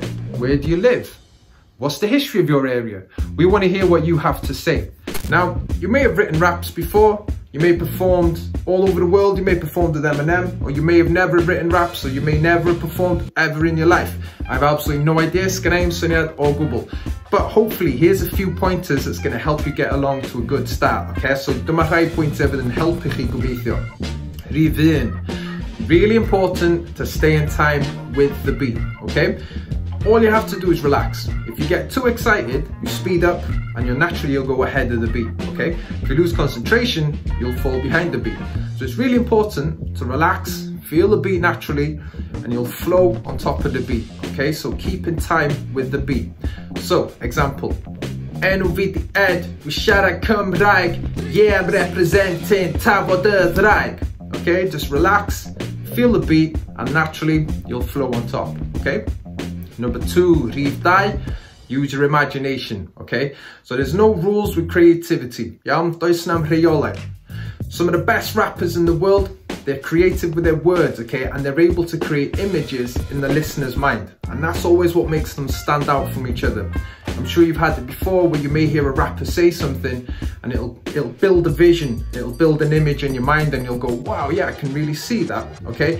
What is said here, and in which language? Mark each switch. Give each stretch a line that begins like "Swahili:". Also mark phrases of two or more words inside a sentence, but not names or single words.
English: Where do you live? What's the history of your area? We want to hear what you have to say. Now, you may have written raps before, you may have performed all over the world, you may have performed with Eminem, or you may have never written raps, or you may never have performed ever in your life. I have absolutely no idea,
Welsh: sgynna i'm syniad o gwbl.
English: But hopefully, here's a few pointers that's going to help you get along to a good start, okay?
Welsh: So dyma rhai pwyntiau fydd yn helpu chi gobeithio. Rhif un.
English: Really important to stay in time with the beat, okay? All you have to do is relax. If you get too excited, you speed up and you'll go ahead of the beat, okay? If you lose concentration, you'll fall behind the beat. So it's really important to relax, feel the beat naturally, and you'll flow on top of the beat, okay? So keep in time with the beat. So, example.
Welsh: Enw fi di Ed, wi siarad Cymraeg,
English: yeah, I'm representing
Welsh: Tafod y Ddraig.
English: Okay, just relax, feel the beat, and naturally, you'll flow on top, okay? Number two,
Welsh: rhif dau,
English: use your imagination, okay? So there's no rules with creativity, iawn?
Welsh: Does na'm rheolau.
English: Some of the best rappers in the world, they're creative with their words, okay? And they're able to create images in the listener's mind. And that's always what makes them stand out from each other. I'm sure you've had it before where you may hear a rapper say something and it'll build a vision, it'll build an image in your mind and you'll go, wow, yeah, I can really see that, okay?